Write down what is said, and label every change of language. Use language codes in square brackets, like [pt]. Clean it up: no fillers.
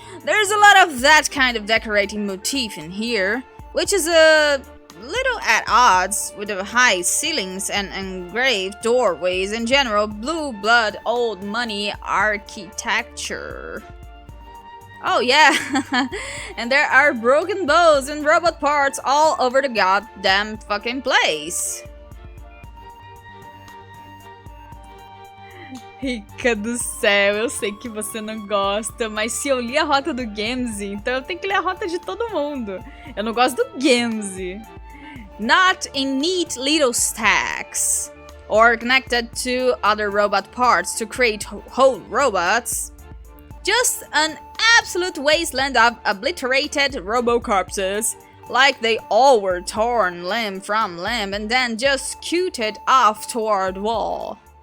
[en] There's a lot of that kind of decorating motif in here, which is a little at odds with the high ceilings and engraved doorways and general blue blood old money architecture. Oh yeah, and there are broken bows and robot parts all over the goddamn fucking place. [pt] Rica do céu, eu sei que você não gosta, mas se eu li a rota do Gamze, então eu tenho que ler a rota de todo mundo. Eu não gosto do Gamze. [en] Not in neat little stacks, or connected to other robot parts to create whole robots. Just an absolute wasteland of obliterated robo-corpses, like they all were torn limb from limb and then just scooted off toward wall.